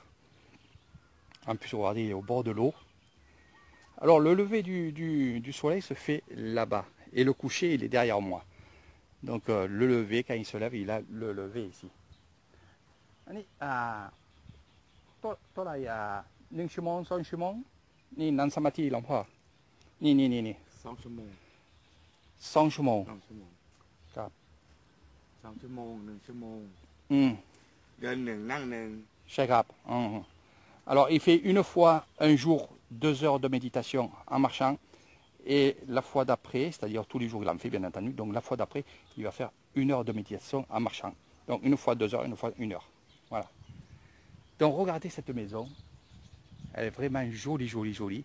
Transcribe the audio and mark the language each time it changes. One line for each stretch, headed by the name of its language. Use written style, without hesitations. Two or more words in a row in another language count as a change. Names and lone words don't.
French: En plus, regardez, il est au bord de l'eau. Alors le lever du soleil se fait là-bas. Et le coucher, il est derrière moi. Donc le lever, quand il se lève, il a le lever ici. Allez, toi là,
Thai: 1 ชั่วโมง 2 ชั่วโมง นี่นั่งสมาธิหลวงพ่อนี่ 2 ชั่วโมง 2 ชั่วโมง 2 ชั่วโมง ครับ 2 ชั่วโมง 1 ชั่วโมง เดิน 1 นั่ง 1 ใช่ครับ
French: Alors il fait une fois un jour 2 heures de méditation en marchant et la fois d'après, c'est-à-dire tous les jours il en fait bien entendu, donc la fois d'après il va faire 1 heure de méditation en marchant. Donc une fois 2 heures, une fois 1 heure. Voilà. Donc regardez cette maison, elle est vraiment jolie, jolie, jolie.